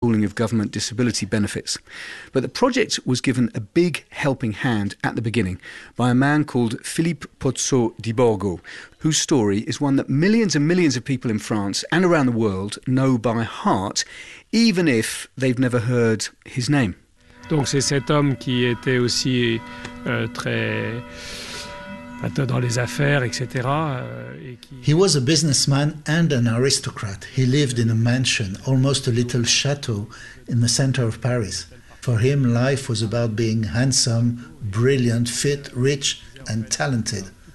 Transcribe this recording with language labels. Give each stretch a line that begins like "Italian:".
English: pooling of government disability benefits. But the project was given a big helping hand at the beginning by a man called Philippe Pozzo di Borgo, whose story is one that millions and millions of people in France and around the world know by heart, even if they've never heard his name.
French: Donc c'est cet homme qui était aussi très...
English: He was a businessman and an aristocrat. He lived in a mansion, almost a little chateau, in the center of Paris. For him, life was about being handsome, brilliant, fit, rich, and talented.